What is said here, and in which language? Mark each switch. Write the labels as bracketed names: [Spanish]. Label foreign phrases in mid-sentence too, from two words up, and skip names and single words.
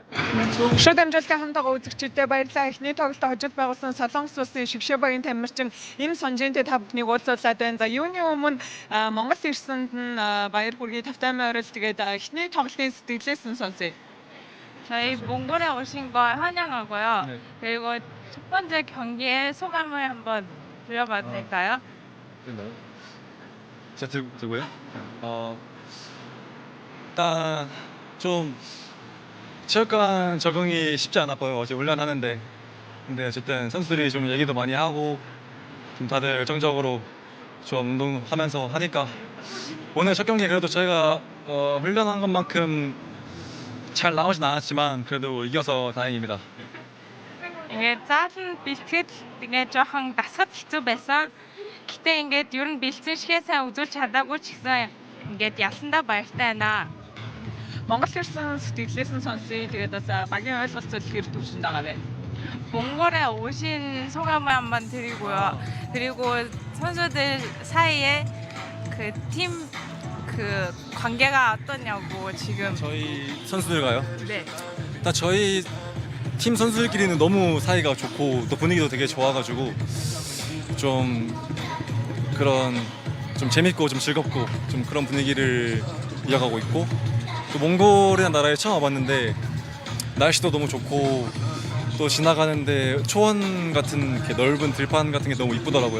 [Mongolian] Шууд амжилттай хамтдаа үзэгчдээ баярлалаа. Эхний тоглолтод хожид байгуулсан Солонгос улсын Шигшээ багийн тамирчин энэ сонжинтэй та бүхнийг уулзуулаад байна. За юуны өмнө Монгол ирсэнд нь баяр хүргэе тавтай морил тэгээд эхний тоглолтын сэтгэлээс нь сонсъё. [Korean] 저희 몽골에 오신 거 환영하고요. 그리고 첫 번째 경기의 소감을 한번 들려봐도 될까요? 제가 들고요. 일단 좀 체육관 적응이 쉽지 않아 보여요. 어제 훈련하는데. 근데 어쨌든 선수들이 좀 얘기도 많이 하고 좀 다들 열정적으로 좀 운동하면서 하니까 오늘 첫 경기 그래도 저희가 훈련한 것만큼 잘 나오진 않았지만 그래도 이겨서 다행입니다. [Mongolian] ингээд заалан бэлтгэл ингээд жоохон дасгал хэцүү байсан. Гэтэ ингээд ер нь бэлдсэн шигээ сайн үзүүлж чадаагүй ч гэсэн ингээд ялсандаа баяртай байна. Монгол ирсэн сэтгэлээс нь сонсъё. Тэгээд бас багийн ойлголцол хэр төвшөнд байгаа вэ? [Korean] 몽골에 오신 소감을 한번 드리고요. 그리고 선수들 사이에 그 팀 그 관계가 어떠냐고 지금. 저희 선수들과요? 네. 일단 저희 팀 선수들끼리는 너무 사이가 좋고 또 분위기도 되게 좋아가지고 좀 그런 좀 재밌고 좀 즐겁고 좀 그런 분위기를 이어가고 있고 또 몽골이라는 나라에 처음 와봤는데 날씨도 너무 좋고 또 지나가는데 초원 같은 이렇게 넓은 들판 같은 게 너무 이쁘더라고요.